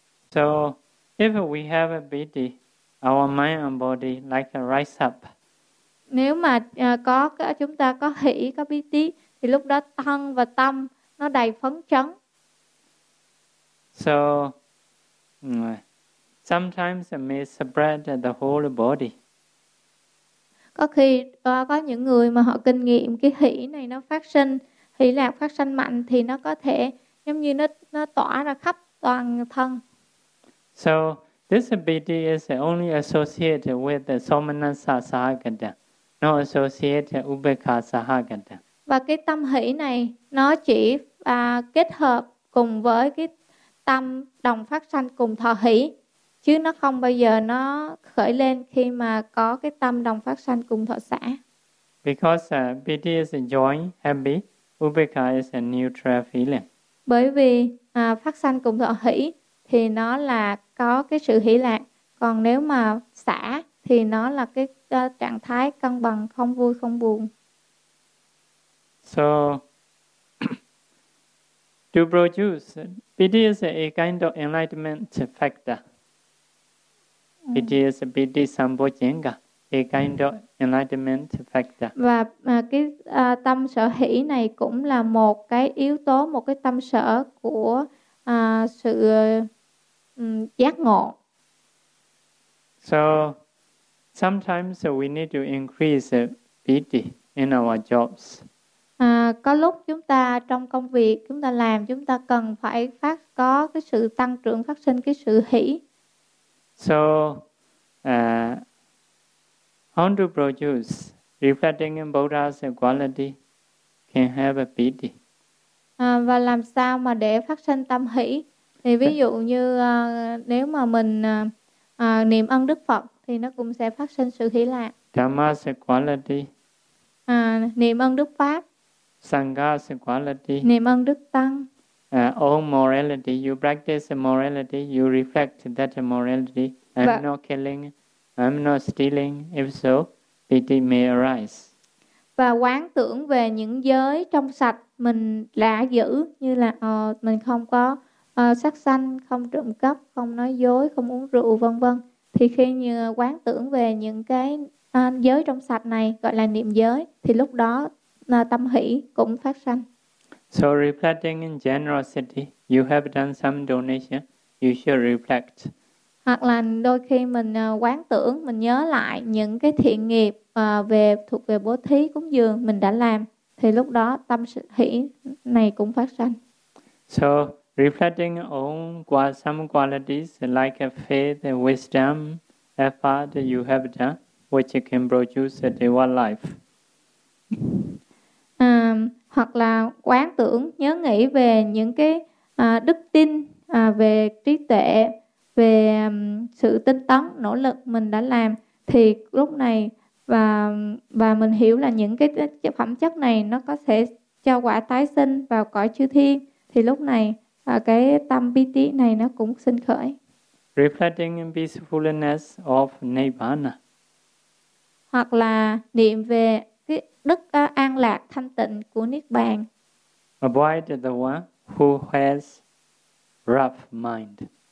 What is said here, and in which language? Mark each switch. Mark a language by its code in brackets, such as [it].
[en] So if we have a biddy, our mind and body like a rise up. [vi] Nếu mà chúng ta có hỷ, có bi tí, thì lúc đó thân và tâm nó đầy phấn chấn. [en] So, sometimes it may spread the whole body. [vi] Có khi có những người mà họ kinh nghiệm cái hỷ này nó phát sinh, hỷ lạc phát sinh mạnh thì nó có thể giống như nó tỏa ra khắp toàn thân. [en] So, this bhiti is only associated with the somanasa sahagata, not associated with upekha sahagata. [vi] Và cái tâm hỷ này nó chỉ kết hợp cùng với cái tâm đồng phát sanh cùng thọ hỷ, chứ nó không bao giờ nó khởi lên khi mà có cái tâm đồng phát sanh cùng thọ xả. [en] Because bhiti is a joint happy, upekha is a neutral feeling. [vi] Bởi vì phát sanh cùng thọ hỷ thì nó là có cái sự hỷ lạc, còn nếu mà xả thì nó là cái trạng thái cân bằng, không vui không buồn. [en] So to produce piti is a kind of enlightenment factor. Piti is piti sambojenga, a kind of enlightenment factor. [vi] Và cái tâm sở hỷ này cũng là một cái yếu tố, một cái tâm sở của sự giác ngộ. [en] So sometimes we need to increase piti in our jobs. [vi] Có lúc chúng ta trong công việc chúng ta làm, chúng ta cần phải phát có cái sự tăng trưởng, phát sinh cái sự hỷ. [en] So how to produce reflecting in Buddha's quality can have a piti. [vi] Và làm sao mà để phát sinh tâm hỷ? Thì ví dụ như nếu mà mình niệm ân Đức Phật thì nó cũng sẽ phát sinh sự hỷ lạc. [en] Dhamma's quality. [vi] Niệm ân Đức Pháp. [en] Sangha's quality. [vi] Niệm ân Đức Tăng. [en] All morality, you practice morality, you reflect that morality. I'm not killing, I'm not stealing. If so, piti may arise. [vi] Và quán tưởng về những giới trong sạch mình đã giữ, như là mình không có sát sanh, không trộm cắp, không nói dối, không uống rượu, vân vân. Thì khi như quán tưởng về những cái giới trong sạch này, gọi là niệm giới, thì lúc đó tâm hỷ cũng phát sanh. [en] So reflecting in generosity, you have done some donation, you should reflect. [vi] Hoặc là đôi khi mình quán tưởng, mình nhớ lại những cái thiện nghiệp về thuộc về bố thí, cúng dường mình đã làm, thì lúc đó tâm hỷ này cũng phát sanh. [en] So reflecting on some qualities like faith, wisdom, effort you have done, which can produce a divine life. [vi] Hoặc là quán tưởng, nhớ nghĩ về những cái đức tin, về trí tuệ, về sự tinh tấn, nỗ lực mình đã làm, thì lúc này và mình hiểu là những cái phẩm chất này nó có thể cho quả tái sinh vào cõi chư thiên, thì lúc này cái tâm bi tí này nó cũng sinh khởi. [en] Reflecting in peacefulness of Nirvana. [vi] Hoặc là niệm về cái đức an lạc thanh tịnh của Niết Bàn. [en] Avoid the one who has rough mind.